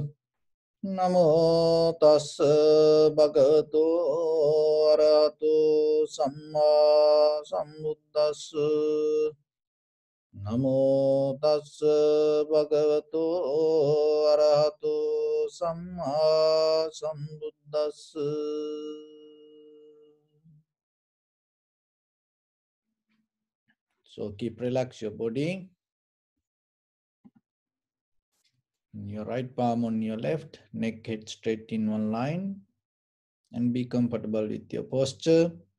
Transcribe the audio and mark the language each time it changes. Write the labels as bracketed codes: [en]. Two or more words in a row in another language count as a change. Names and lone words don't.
[pi] Namo tassa bhagavato arahato samma sambuddhassa. Namo tassa bhagavato arahato samma sambuddhassa. [en] So keep relax your body. Your right palm on your left, neck head straight in one line, and be comfortable with your posture.